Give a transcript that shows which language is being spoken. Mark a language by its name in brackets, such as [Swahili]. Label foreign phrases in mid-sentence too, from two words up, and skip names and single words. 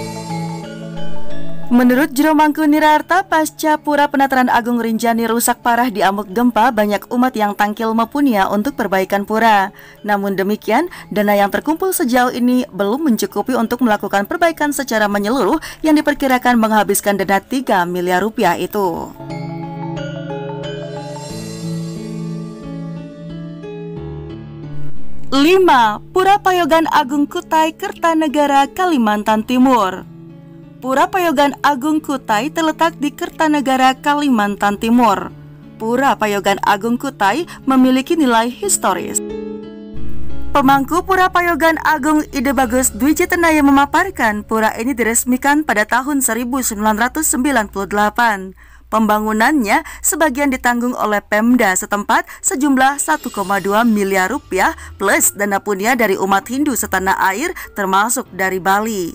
[Indonesian] Menurut Jero Mangkunirarta, pasca Pura Penataran Agung Rinjani rusak parah di amuk gempa, banyak umat yang tangkil mapunia untuk perbaikan pura. Namun demikian, dana yang terkumpul sejauh ini belum mencukupi untuk melakukan perbaikan secara menyeluruh yang diperkirakan menghabiskan dana 3 miliar rupiah itu. Lima, Pura Payogan Agung Kutai, Kertanegara, Kalimantan Timur. Pura Payogan Agung Kutai terletak di Kertanegara, Kalimantan Timur. Pura Payogan Agung Kutai memiliki nilai historis. Pemangku Pura Payogan Agung Ide Bagus Dwi Jitenaya memaparkan pura ini diresmikan pada tahun 1998. Pembangunannya sebagian ditanggung oleh Pemda setempat sejumlah 1,2 miliar rupiah plus dana punya dari umat Hindu setanah air termasuk dari Bali.